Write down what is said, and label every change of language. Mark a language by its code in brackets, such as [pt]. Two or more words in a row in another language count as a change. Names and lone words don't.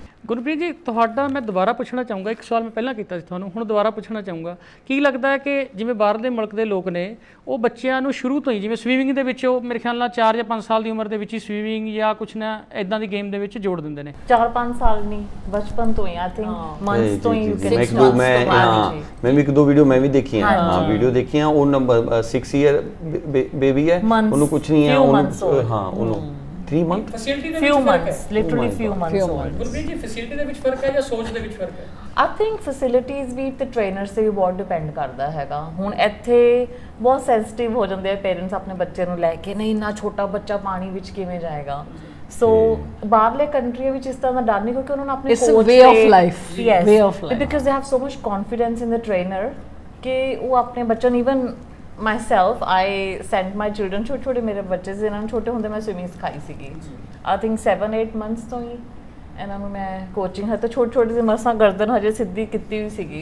[pa] ਗੁਰਪ੍ਰੀਤ ਜੀ, ਤੁਹਾਡਾ ਮੈਂ ਦੁਬਾਰਾ ਪੁੱਛਣਾ ਚਾਹੂੰਗਾ, ਇੱਕ ਸਵਾਲ ਮੈਂ ਪਹਿਲਾਂ ਕੀਤਾ ਸੀ ਤੁਹਾਨੂੰ, ਹੁਣ ਦੁਬਾਰਾ ਪੁੱਛਣਾ ਚਾਹੂੰਗਾ, ਕੀ ਲੱਗਦਾ ਹੈ ਕਿ ਜਿਵੇਂ ਬਾਹਰਲੇ ਮੁਲਕ ਦੇ ਲੋਕ ਨੇ ਉਹ ਬੱਚਿਆਂ ਨੂੰ ਸ਼ੁਰੂ ਤੋਂ ਹੀ, ਜਿਵੇਂ ਸਵੀਮਿੰਗ ਦੇ ਵਿੱਚ ਉਹ ਮੇਰੇ ਖਿਆਲ ਨਾਲ 4 ਜਾਂ 5 ਸਾਲ ਦੀ ਉਮਰ ਦੇ ਵਿੱਚ ਹੀ ਸਵੀਮਿੰਗ ਜਾਂ ਕੁਛ ਨਾ ਇਦਾਂ ਦੀ ਗੇਮ ਦੇ ਵਿੱਚ ਜੋੜ ਦਿੰਦੇ ਨੇ? 4-5 ਸਾਲ ਨਹੀਂ, ਬਚਪਨ ਤੋਂ ਹੀ, [en] I think [pa] ਮੰਥਸ ਤੋਂ ਹੀ [en] you can [pa] ਮੈਂ [en] start [pa] ਮੈਂ ਤੋਂ ਬਾਅਦ ਹਾਂ ਜੀ। ਮੈਂ ਵੀ 1-2 ਵੀਡੀਓ ਮੈਂ ਵੀ ਦੇਖੀਆਂ, ਹਾਂ ਵੀਡੀਓ ਦੇਖੀਆਂ। ਉਹ ਨੰਬਰ 6 [en] year baby [pa] ਹੈ, [en] Months, [pa] ਉਹਨੂੰ ਕੁਝ ਨਹੀਂ ਹੈ, [en] few months [pa] ਉਹਨੂੰ [en] old. [pa] ਹਾਂ ਉਹਨੂੰ 3 ਮੰਥ ਫੈਸਿਲਿਟੀ ਦੇ [en] few [pa] ਵਿੱਚ ਫਰਕ [en] months, [pa] ਹੈ? [en] literally my few God. months old. [pa] ਗੁਰਪ੍ਰੀਤ ਜੀ, ਫੈਸਿਲਿਟੀ ਦੇ ਵਿੱਚ ਫਰਕ ਹੈ ਜਾਂ ਸੋਚ ਦੇ ਵਿੱਚ ਫਰਕ ਹੈ? [en] I think [pa] ਫੈਸਿਲਿਟੀਜ਼ ਵੀ ਤੇ ਟ੍ਰੇਨਰਸ ਤੇ ਵੀ ਬਹੁਤ ਡਿਪੈਂਡ ਕਰਦਾ ਹੈਗਾ। ਹੁਣ ਇੱਥੇ ਬਹੁਤ ਸੈਂਸਿਟਿਵ ਹੋ ਜਾਂਦੇ ਆ ਪੇਰੈਂਟਸ ਆਪਣੇ ਬੱਚੇ ਨੂੰ ਲੈ ਕੇ, ਨਹੀਂ ਇੰਨਾ ਛੋਟਾ ਬੱਚਾ ਪਾਣੀ ਵਿੱਚ ਕਿਵੇਂ ਜਾਏਗਾ। ਸੋ ਬਾਹਰਲੇ ਕੰਟਰੀ ਵਿੱਚ ਇਸ ਤਰ੍ਹਾਂ ਦਾ ਡਰ ਨਹੀਂ, ਕਿਉਂਕਿ ਉਹਨਾਂ ਨੂੰ ਆਪਣੇ [en] It's a [pa] ਕੋਚ [en] way of life, way of life. because they have so much confidence in the trainer [pa] ਕਿ ਉਹ ਆਪਣੇ ਬੱਚੇ ਨੂੰ, [en] even myself I send my children, [pa] ਛੋਟੇ ਮੇਰੇ ਬੱਚੇ ਸੀ, ਇਹਨਾਂ ਨੂੰ ਛੋਟੇ ਹੁੰਦੇ ਮੈਂ ਸਵਿਮਿੰਗ ਸਿਖਾਈ ਸੀਗੀ। [en] I think [pa] 7-8 ਮੰਥਸ ਤੋਂ ਹੀ ਇਹਨਾਂ ਨੂੰ ਮੈਂ ਕੋਚਿੰਗ ਹੈ, ਤਾਂ ਛੋਟੀ ਜਿਹੀ ਮਸਾਂ ਗਰਦਨ ਹਜੇ ਸਿੱਧੀ ਕੀਤੀ ਹੋਈ ਸੀਗੀ।